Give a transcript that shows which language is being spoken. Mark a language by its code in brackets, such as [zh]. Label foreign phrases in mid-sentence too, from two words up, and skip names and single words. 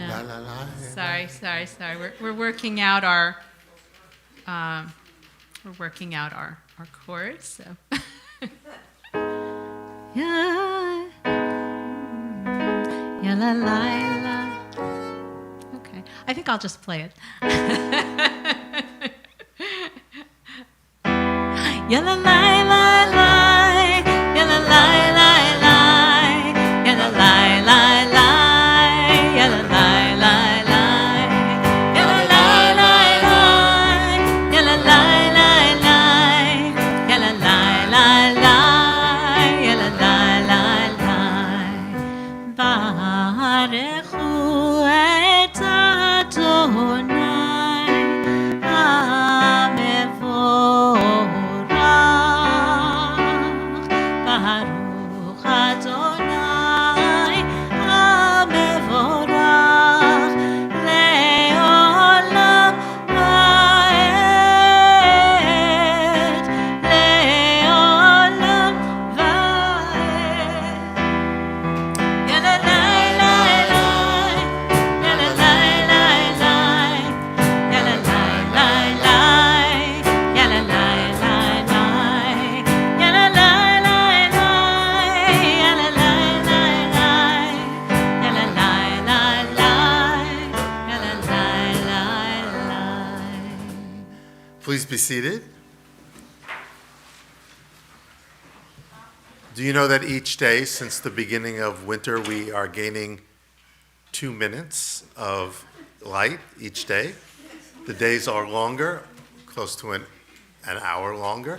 [en] La, la, la. Sorry. We're working out our chords. So. Yeah. Yeah la la la. Okay, I think I'll just play it. Yeah la la la la. Yeah la la la la. Yeah la la la la. Yeah la la la la. Yeah la la la la. Yeah la la la la. Yeah la la la la. Yeah la la la la. [he] ברכו את אדוני המבורך. ברוך אדוני המבורך לעולם ועד, לעולם ועד. Ya la la la la, ya la la la la, ya la la la la, ya la la la la, ya la la la la, ya la la la la, ya la la la la, ya la la la la. [en] Please be seated. Do you know that each day since the beginning of winter, we are gaining 2 minutes of light each day? The days are longer, close to an hour longer.